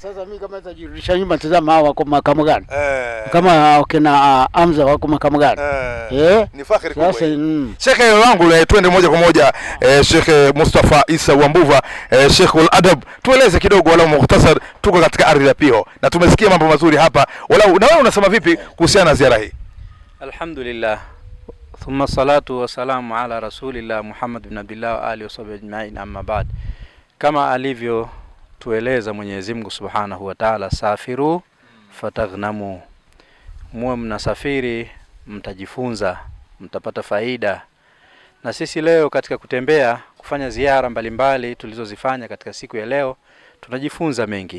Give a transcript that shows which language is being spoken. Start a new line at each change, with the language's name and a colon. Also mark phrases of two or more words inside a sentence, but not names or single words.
Swahili: Sasa mimi kama nitajirudisha nyuma, tazama hawa wako makamu gani? Kama kina Hamza wako makamu gani? Ni fakhari kubwa. Sasa Sheikh wangu, twende moja kwa moja Sheikh Mustafa Isa Wambuva, Sheikhul Adab, tueleze kidogo walau mukhtasar. Tuko katika ardhi ya Piho na tumesikia mambo mazuri hapa, walau na wewe unasema vipi kuhusiana na ziara hii?
Arabic: الحمد لله، ثم الصلاة والسلام على رسول الله محمد بن عبد الله وعلى آله وصحبه أجمعين، أما بعد.
Swahili: Kama alivyo tueleza Mwenyezi Mungu
Arabic: سبحانه وتعالى, سافروا تغنموا,
Swahili: muwe mnasafiri mtajifunza, mtapata faida. Na sisi leo katika kutembea kufanya ziara mbalimbali tulizozifanya katika siku ya leo, tunajifunza mengi.